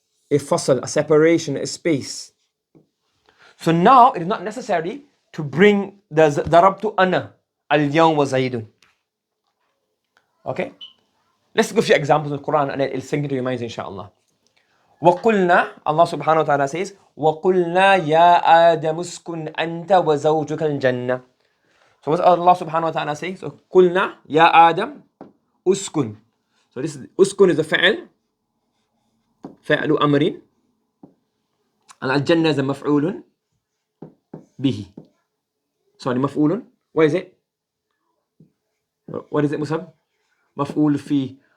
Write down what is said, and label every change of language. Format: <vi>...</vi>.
<en>A fasl, a separation, a space. So now it is not necessary to bring the</en> <ar>darabtu ana al-yawm wa zaidun.</ar> <en>Okay? Let's give you examples of the Quran and it'll sink into your minds, inshallah.</en> <ar>وَقُلْنَا,</ar> <en>Allah subhanahu wa ta'ala says,</en> <ar>وَقُلْنَا يَا آدَمُ اسْكُنْ أَنْتَ وَزَوْجُكَ الْجَنَّةِ.</ar> <en>So what Allah subhanahu wa ta'ala says?</en> <ar>So, قُلْنَا يَا آدَمُ uskun.</ar> <en>So this uskun is the فعل أمر, and al-jannah is a maf'ulun bihi. Sorry, maf'ulun. What is it? What is it, Musab? Maf'ul fi.</en>